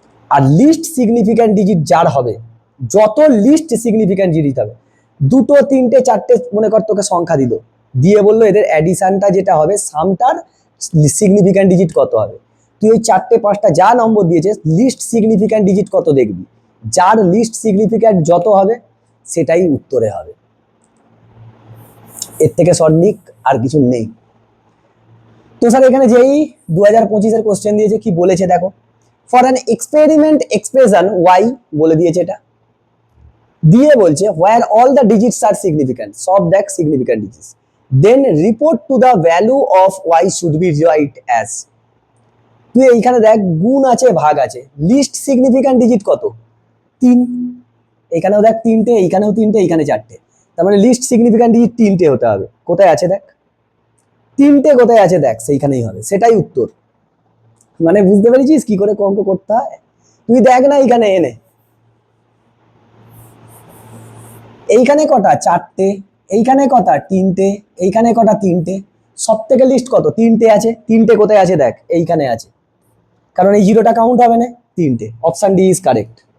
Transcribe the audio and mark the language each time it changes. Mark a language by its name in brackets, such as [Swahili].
[Bangla] আর list significant digit যার হবে, যত লিস্ট সিগনিফিক্যান্ট ডিজিট হবে, 2 3 4টে মনে কর তোকে সংখ্যা দিল, দিয়ে বললো এদের অ্যাডিশনটা যেটা হবে সামটার সিগনিফিক্যান্ট ডিজিট কত হবে, তুই ওই 4টে 5টা যা নম্বর দিয়েছে লিস্ট সিগনিফিক্যান্ট ডিজিট কত দেখবি, যার লিস্ট সিগনিফিক্যান্ট যত হবে সেটাই উত্তরে হবে। এর থেকে সঠিক আর কিছু নেই। তো স্যার এখানে যেই 2025-এর কোশ্চেন দিয়েছে কি বলেছে দেখো, [English] for an experiment expression Y [Bangla] বলে দিয়েছে, এটা দিয়ে বলছে [English] where all the digits are significant, [Bangla] সব দেখ [English] significant digits, then report to the value of y should be write as, [Bangla] তুই এইখানে দেখ গুণ আছে ভাগ আছে, [English] Least significant digit কত? [Bangla] 3, এখানেও দেখ 3টে, এইখানেও 3টে, এইখানে 4টে, তার মানে লিস্ট সিগনিফিক্যান্ট ডিজিট 3টে হতে হবে। কোথায় আছে দেখ, 3টে কোথায় আছে দেখ, সেইখানেই হবে, সেটাই উত্তর। মানে বুঝতে পেরেছিস কি করে অঙ্ক করতে হয়? তুই দেখ না এইখানে এনে, এইখানে কটা 4টে, এইখানে কটা 3টে, এইখানে কটা 3টে, সব থেকে লিস্ট কত 3টে আছে, 3টে কোথায় আছে দেখ, এইখানে আছে, কারণ এই জিরোটা কাউন্ট হবে না, 3টে, [English] Option D is correct.